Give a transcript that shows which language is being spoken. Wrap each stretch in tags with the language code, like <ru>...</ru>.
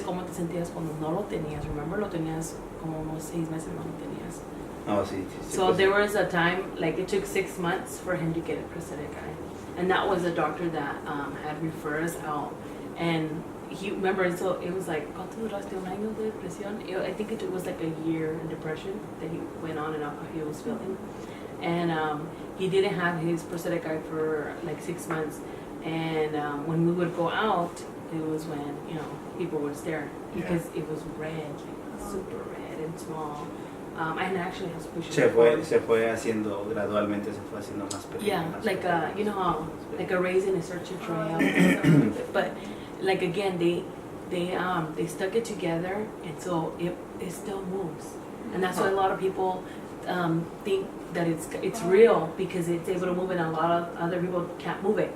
<es>cómo te sentías cuando no lo tenías. Remember, lo tenías como unos 6 meses no lo tenías. Oh, sí, sí.</es> <en>So</en> <es>pues,</es> <en>there was a time, like it took 6 months for him to get a prosthetic eye. And that was a doctor that had referred us out. And he, remember, so it was like,</en> <es>¿cuánto duraste un año de depresión?</es> <en>I think it was like a year in depression that he went on and off how he was feeling. And he didn't have his prosthetic eye for like 6 months. And when we would go out, it was when, you know, people would stare because it was red, like super red and small. I actually have pictures.</en> <es>se fue haciendo gradualmente, se fue haciendo más pequeño.</es> <en>Yeah,</en> <es>más</es> <en>like</en> <es>pequeño.</es> <en>you know how like a raisin is starts to dry out, and stuff like that. But like again, they stuck it together, and so it still moves, and that's why a lot of people think that it's real because it's able to move, and a lot of other people can't move it.</en>